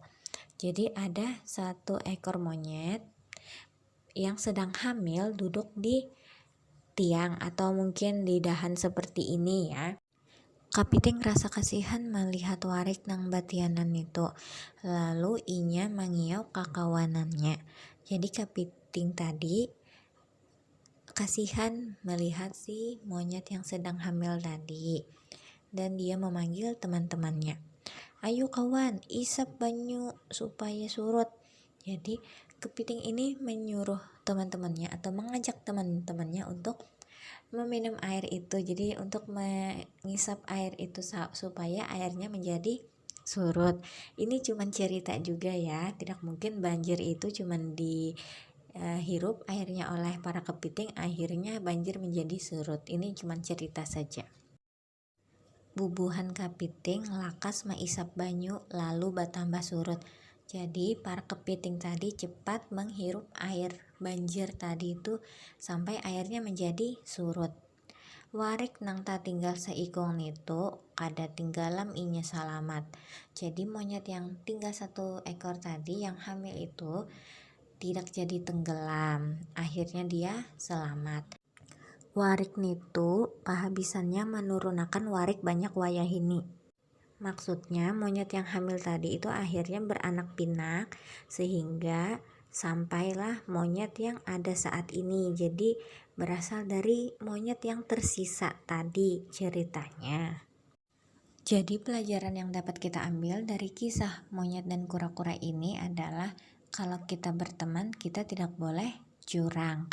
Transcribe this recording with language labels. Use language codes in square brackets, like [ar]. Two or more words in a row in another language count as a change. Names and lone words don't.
[id] Jadi ada satu ekor monyet yang sedang hamil duduk di tiang atau mungkin di dahan seperti ini ya. [bjn] Kapiting rasa kasihan melihat warik nang batianan itu. Lalu inya mengiau kakawanannya. [id] Jadi kapiting tadi kasihan melihat si monyet yang sedang hamil tadi. Dan dia memanggil teman-temannya. Ayo kawan, [bjn] isap banyu supaya surut. [id] Jadi kepiting ini menyuruh teman-temannya atau mengajak teman-temannya untuk meminum air itu. Jadi untuk mengisap air itu supaya airnya menjadi surut. Ini cuman cerita juga ya. Tidak mungkin banjir itu cuman dihirup airnya oleh para kepiting akhirnya banjir menjadi surut. Ini cuman cerita saja. [bjn] Bubuhan kapiting lakas maisap banyu lalu batambah surut. [id] Jadi para kepiting tadi cepat menghirup air banjir tadi itu sampai airnya menjadi surut. [bjn] Warik nang tak tinggal seikung itu kada tinggalam inya salamat. [id] Jadi monyet yang tinggal satu ekor tadi yang hamil itu tidak jadi tenggelam. Akhirnya dia selamat. [bjn] Warik nitu pahabisannya menurunakan warik banyak wayahini. [id] Maksudnya monyet yang hamil tadi itu akhirnya beranak pinak sehingga sampailah monyet yang ada saat ini. Jadi berasal dari monyet yang tersisa tadi ceritanya. Jadi pelajaran yang dapat kita ambil dari kisah monyet dan kura-kura ini adalah kalau kita berteman kita tidak boleh curang.